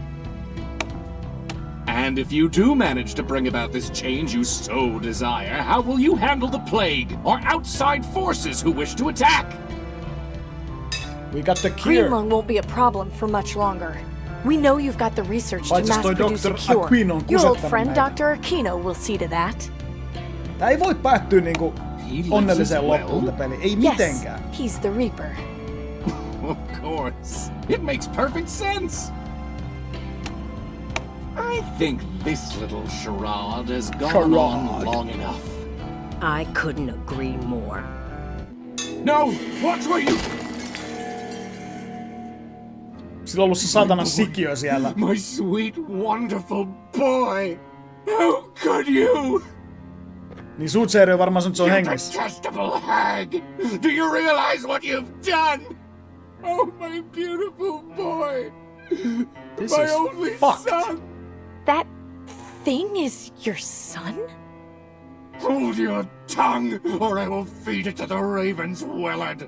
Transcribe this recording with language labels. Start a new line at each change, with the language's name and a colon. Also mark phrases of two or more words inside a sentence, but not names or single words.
English: And if you do manage to bring about this change you so desire, how will you handle the plague or outside forces who wish to attack? We got the cure. Green Lung won't be a problem for much longer. We know you've got the research to
Finnish: Paitsi
English: mass
Finnish: toi
English: produce a
Finnish: Dr.
English: cure.
Finnish: Aquino on
English: Your old
Finnish: kusettanut
English: friend
Finnish: näitä.
English: Dr. Aquino will see to that.
Finnish: Tää ei voi päättyä niinku onnelliseen loppuun tää peli. Ei mitenkään.
English: Yes, he's the Reaper. Of course. It makes perfect sense. I think this little charade has gone on long enough. I couldn't agree more. No! What were you?
Finnish: Sillä on ollut se satanan sikiö siellä.
English: My sweet, wonderful boy! How could you?
Finnish: Niin Suutseeri on varmaan sanonut, että se on
English: You
Finnish: hengissä.
English: detestable hag! Do you realize what you've done? Oh, my beautiful boy! This my is only fucked. son! That thing is your son? Hold your tongue, or I will feed it to the ravens, Wellard!